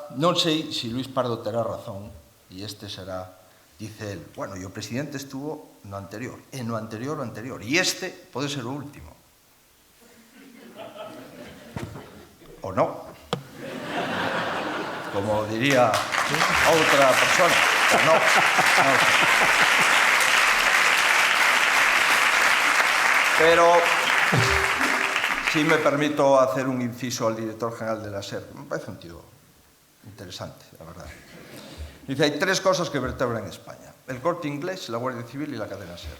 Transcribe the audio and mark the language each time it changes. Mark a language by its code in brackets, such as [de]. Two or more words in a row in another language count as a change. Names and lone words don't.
[gl] Non sei se Luís Pardo terá razón, e este será, [es] dice él, [gl] bueno, e o presidente estuvo no anterior, e no anterior o anterior, e este pode ser o último. O non. Como diría outra persona. No. [es] Pero, si me permito hacer un inciso al director general de la SER, me parece un tío interesante, la verdad. Dice, hay 3 cosas que vertebran España. El Corte Inglés, la Guardia Civil y la cadena SER.